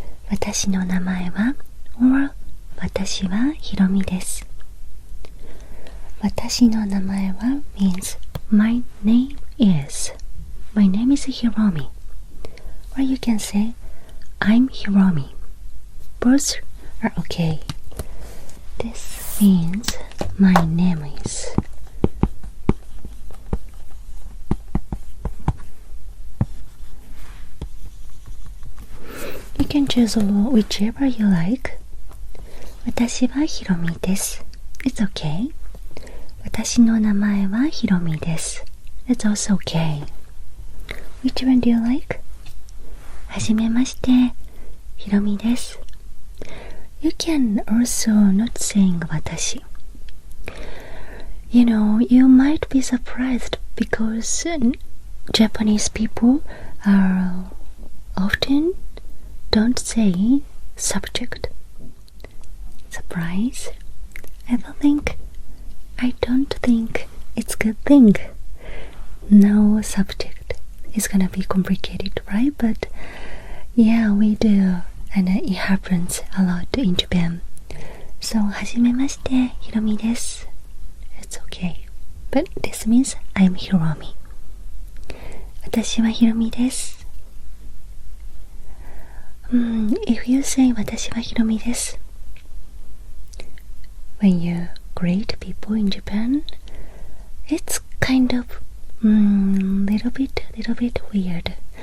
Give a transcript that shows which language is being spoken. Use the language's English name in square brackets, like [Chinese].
[Japanese] 私の名前は or 私はひろみです。私の名前は [English] means my name is. My name is Hiromi. Or you can say I'm Hiromi. Both are okay. This means my name is. You can choose whichever you like. [Japanese] 私はひろみです。 [English] It's okay. [Japanese] 私の名前はひろみです。 [English] It's also okay. Which one do you like? [Japanese] はじめまして、ひろみです。 [English] You can also not saying 私。 You know, you might be surprised because Japanese people are often don't say subject. Surprise? I don't think it's a good thing. No subject is gonna be complicated, right? But yeah, we do, and it happens a lot in Japan. [Japanese] So, はじめまして、ひろみです。 [English] It's okay. But this means I'm Hiromi. [Japanese] 私はひろみです。 [English] If you say [Japanese] 私はひろみです [English] when you greet people in Japan, it's kind of little bit weird.